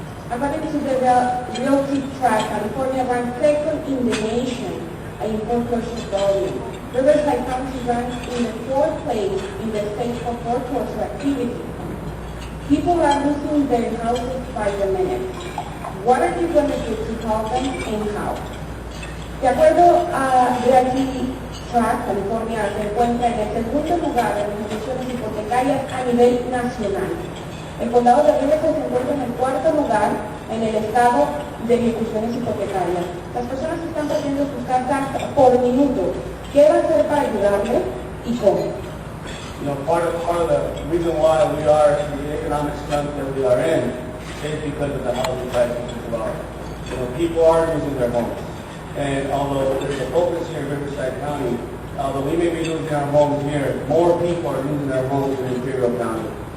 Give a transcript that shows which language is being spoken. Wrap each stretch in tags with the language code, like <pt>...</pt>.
<en>According to the Realty Track, California ranks second in the nation in foreclosure volume. Riverside County ranks in the fourth place in the state for foreclosure activity. People are losing their houses by the minute. What are you going to do to help them and how?</en> <es>De acuerdo a Realty Track, California se encuentra en el segundo lugar en las ejecuciones hipotecarias a nivel nacional. El condado de Riverside se encuentra en el cuarto lugar en el estado de ejecuciones hipotecarias. Las personas están perdiendo sus casas por minuto. ¿Qué va a hacer para ayudarles y cómo?</es> <en>Part of the reason why we are in the economic slump that we are in is because of the housing crisis as well. People are losing their homes. And although there's a focus here in Riverside County, although we may be losing our homes here, more people are losing their homes in Imperial County.</en>